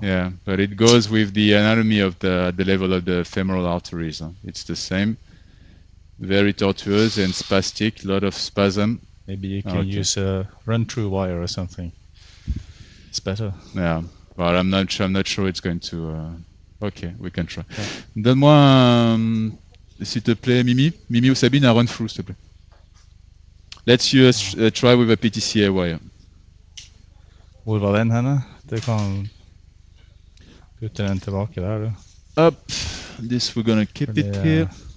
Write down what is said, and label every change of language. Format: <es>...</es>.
<en>Yeah, but it goes with the anatomy of the level of the femoral arteries. It's the same. Very tortuous and spastic, a lot of spasm. Maybe you can Okay. use a run-through wire or something. It's better. Yeah, but I'm not sure it's going to. Okay, we can try. Yeah.</en> <fr>Donne-moi, s'il te plaît, Mimi ou Sabine, un run through, s'il te plaît.</fr> <en>Let's use, try with a PTCA wire.</en> <no>Hvor var den henne? Du kan putte den tilbake der, du.</no> <en>Up. This we're gonna keep it</en> <no>Fordi,</no> <en>here.</en>